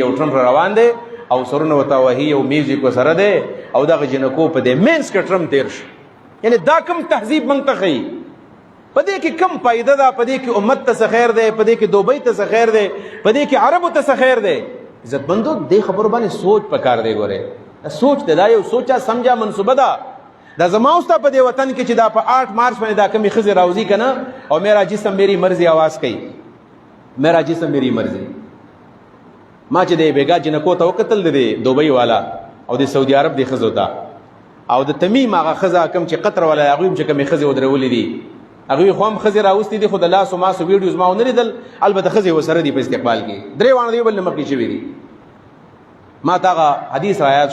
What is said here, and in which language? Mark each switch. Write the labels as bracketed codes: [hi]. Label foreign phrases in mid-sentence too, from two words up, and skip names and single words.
[ps] یو ټرمپ روان دی او سرونه ورته وهي او میوزیک ورسره دی او دغه جنکو په دې مینس کې ټرمپ تېر شو یعنې دا کوم تهذیب موږ ته ښیي په دې کې کم فایده ده په دې کې امت ته څه خیر دی په دې کې دوبۍ ته څه خیر دی په دې کې عربو ته څه خیر دی عزتمندو دې خبرو باندې سوچ پکار دی ګورې سوچ دی دا یو سوچه سمجه منصوبه ده دا زما اوس ته په دې وطن کې چې دا په 8 مارچ باندې دا کمې ښځې راوځي که نه او [ur] میرا جسم میری مرضی [ps] آواز کوي [ur] میرا جسم میری مرضی [ps] ما چې د بیګا جنکو ته وکتل دی دوبۍ والا او د سعودي عرب د ښځو ته او د تمیم هغه ښځه کوم چې قطر والا هغوی هم چې کومې ښځې ودرولې دي هغوی خو هم ښځې راوستې دي خو د لاسو ماسو ویډیوز ما ونه لیدل البته ښځې ورسره دي په استقبال کې 3 واړه د یو بل نه مخکې شوي دي ما ته هغه حدیث را یاد